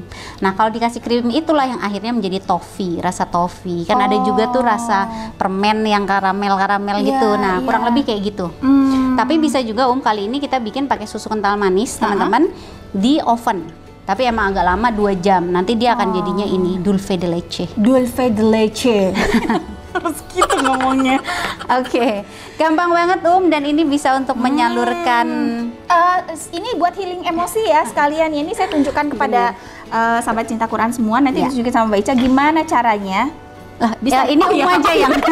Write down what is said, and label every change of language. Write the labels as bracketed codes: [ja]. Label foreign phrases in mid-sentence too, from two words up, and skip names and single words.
[id] Nah, kalau dikasih krim itulah yang akhirnya menjadi toffee, rasa toffee. Kan ada juga tuh rasa permen yang karamel gitu. Nah, kurang lebih kayak gitu. Tapi bisa juga kali ini kita bikin pakai susu kental manis, teman-teman, di oven. Tapi emang agak lama, 2 jam. Nanti dia akan jadinya ini [es] dulce de leche. Dulce de leche. [id] Harus gitu ngomongnya. Gampang banget dan ini bisa untuk menyalurkan. Ini buat healing emosi ya sekalian. Ini saya tunjukkan kepada sahabat cinta Quran semua. Nanti ditunjukin sama Mbak Ica gimana caranya. Bisa ini aja yang